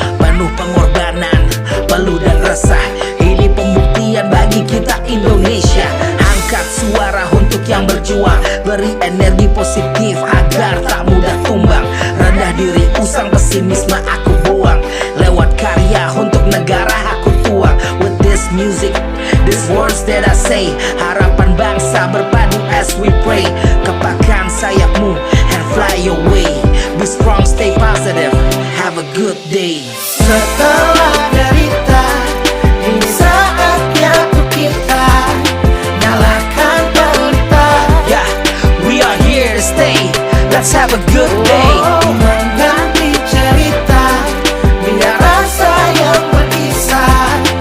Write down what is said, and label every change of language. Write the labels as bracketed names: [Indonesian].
[Indonesian] Penuh pengorbanan, peluh dan resah. Ini pembuktian bagi kita Indonesia. Angkat suara untuk yang berjuang, beri energi positif agar tak mudah tumbang. Rendah diri, usang pesimisme aku buang. Lewat karya untuk negara aku tuang. [English] With this music, these words that I say, [Indonesian] harapan bangsa berpadu [English] as we pray. [Indonesian] Kepakkan sayapmu [English] and fly away. Be strong, stay positive, have a good day. [Indonesian] Setelah derita, ini saatnya untuk kita nyalakan pelita. [English] Yeah, we are here to stay. Let's have a good day. [Indonesian] Mengganti cerita, biar rasa yang berkisar.